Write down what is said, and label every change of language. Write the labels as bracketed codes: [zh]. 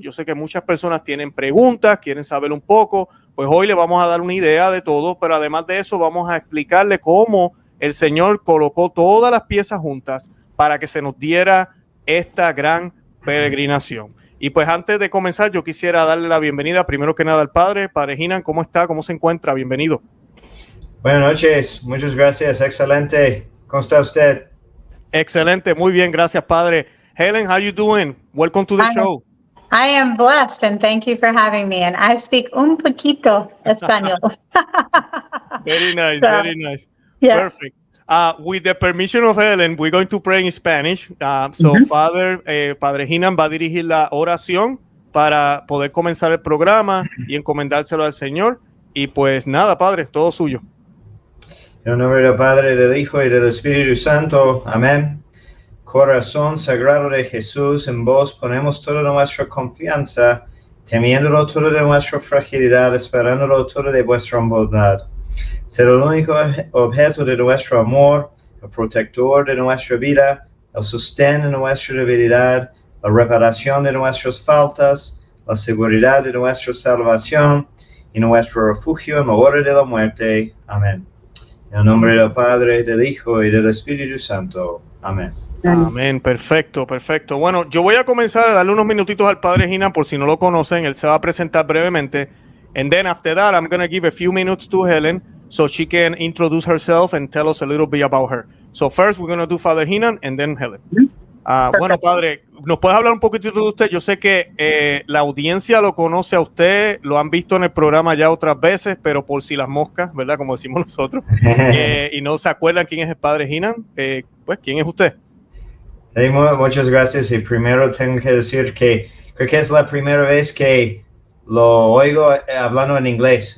[es] Yo sé que muchas personas tienen preguntas, quieren saber un poco, pues hoy le vamos a dar una idea de todo, pero además de eso vamos a explicarle cómo el Señor colocó todas las piezas juntas para que se nos diera esta gran peregrinación. Y pues antes de comenzar, yo quisiera darle la bienvenida primero que nada al Padre Hinan. ¿Cómo está? ¿Cómo se encuentra? Bienvenido. Buenas noches, muchas gracias, excelente. ¿Cómo está usted? Excelente, muy bien, gracias, Padre. [en] Helen, how you doing? Welcome to the show. I am blessed, and thank you for having me. And I speak [es] un poquito español. [en] Very nice, very nice. Yeah. Perfect. With the permission of Helen, we're going to pray in Spanish. So, [es] Padre Hinan va a dirigir la oración para poder comenzar el programa y encomendárselo al Señor. Y pues nada, Padre, todo suyo. En el nombre del Padre, del Hijo y del Espíritu Santo. Amén. Corazón sagrado de Jesús, en vos ponemos toda nuestra confianza, temiéndolo todo de nuestra fragilidad, esperándolo todo de vuestra bondad. Ser el único objeto de nuestro amor, el protector de nuestra vida, el sostén de nuestra debilidad, la reparación de nuestras faltas, la seguridad de nuestra salvación y nuestro refugio en la hora de la muerte. Amén. En el nombre del Padre, del Hijo y del Espíritu Santo. Amén. Amén, perfecto, perfecto. Bueno, yo voy a comenzar a darle unos minutitos al Padre Hinan por si no lo conocen. Él se va a presentar brevemente. [en] And then after that, I'm going to give a few minutes to Helen so she can introduce herself and tell us a little bit about her. So first, we're going to do Father Hinan and then Helen. [es] Bueno, Padre, ¿nos puedes hablar un poquitito de usted? Yo sé que la audiencia lo conoce a usted, lo han visto en el programa ya otras veces, pero por si las moscas, ¿verdad? Como decimos nosotros, y no se acuerdan quién es el Padre Hinan, pues, ¿quién es usted? Muchas gracias. Y primero tengo que decir que creo que es la primera vez que lo oigo hablando en inglés.